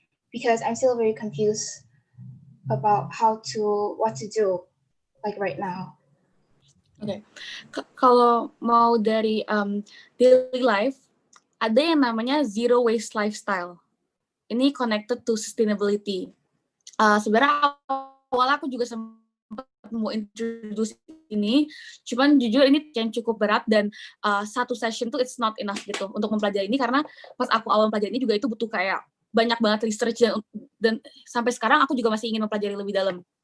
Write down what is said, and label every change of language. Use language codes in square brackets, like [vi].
[en] Because I'm still very confused about what to do like right now. [id] Oke, kalau mau dari daily life, ada yang namanya zero waste lifestyle. [en] Ini connected to sustainability. [id] Sebenarnya awalnya aku juga sempat mau introduce ini, cuman jujur ini yang cukup berat dan satu session tuh [en] it's not enough [id] gitu untuk mempelajari ini, karena pas aku awal mempelajari ini juga itu butuh kayak banyak banget research dan sampai sekarang aku juga masih ingin mempelajari lebih dalam.